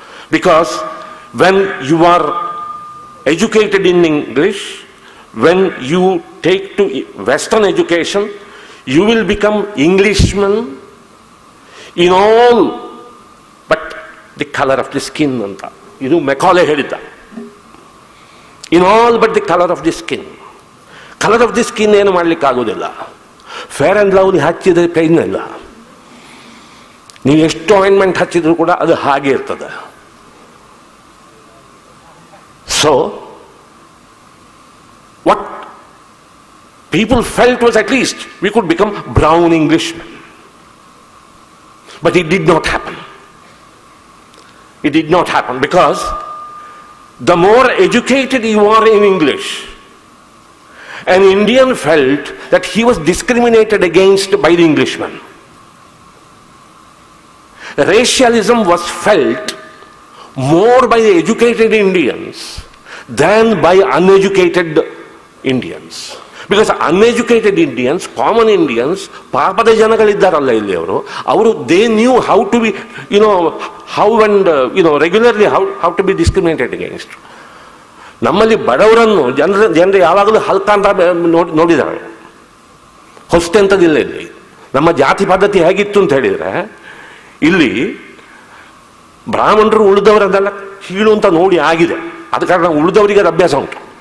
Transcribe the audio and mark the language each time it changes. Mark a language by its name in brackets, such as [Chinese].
[English] Because when you are educated in English, when you take to Western education, you will become Englishmen in all but the color of the skin. [Kannada] Idu Macaulay helidda. [English] In all but the color of the skin. Color of the skin [Kannada] ಏನು ಮಾಡಲಿಕ್ಕೆ ಆಗೋದಿಲ್ಲ. Fair and lovely ಹಚ್ಚಿದ್ರೆ pain ಇಲ್ಲ. ನೀವು ಎಷ್ಟು ointment ಹಚ್ಚಿದ್ರು ಕೂಡ ಅದು ಹಾಗೆ ಇರ್ತದೆ. [English] So, what people felt was at least we could become brown Englishmen. But it did not happen. It did not happen because the more educated you are in English, an Indian felt that he was discriminated against by the Englishman. Racialism was felt more by the educated Indians than by uneducated Indians. Because uneducated Indians, common Indians, [Kannada] ಪಾಪದ ಜನಗಳಿದ್ದಾರಲ್ಲ ಇಲ್ಲಿ ಅವರು [English] they knew how to be, how and regularly how to be discriminated against. [Kannada] ನಮ್ಮಲ್ಲಿ ಬಡವರನ್ನು ಜನರು ಯಾವಾಗಲೂ ಹಲ್ಕ ಅಂತ ನೋಡಿದ್ದಾರೆ. ಹೊಸ್ತೆ ಅಂತದಿಲ್ಲ ಇಲ್ಲಿ. ನಮ್ಮ ಜಾತಿ ಪದ್ಧತಿ ಹೇಗಿತ್ತು ಅಂತ ಹೇಳಿದರೆ ಇಲ್ಲಿ ಬ್ರಾಹ್ಮಣರು ಉಳಿದವರನ್ನೆಲ್ಲ ಕೀಳು ಅಂತ ನೋಡಿ ಆಗಿದೆ. ಆದ ಕಾರಣ ಉಳಿದವರಿಗೆ ಅದು ಅಭ್ಯಾಸ ಉಂಟು.